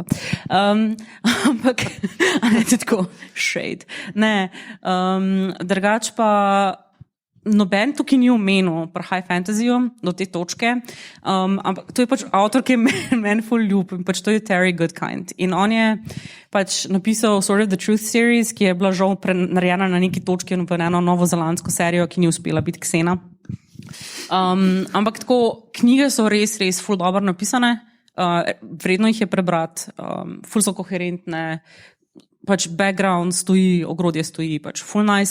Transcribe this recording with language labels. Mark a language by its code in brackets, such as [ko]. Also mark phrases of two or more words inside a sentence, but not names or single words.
[sl] Ampak, ne tako shade. Ne, drugač pa noben tukaj ni omenil pri [en] high fantasyju [sl] do te točke, ampak to je pač avtor, ki je meni ful ljub in pač to je Terry Goodkind. In on je pač napisal Sword of the Truth series, ki je bila žal narejena na neki točki v eno novozelandsko serijo, ki ni uspela biti ksena. Ampak tako, knjige so res ful dobro napisane, vredno jih je prebrati, ful so koherentne, pač background stoji, ogrodje stoji, pač [en] full nice.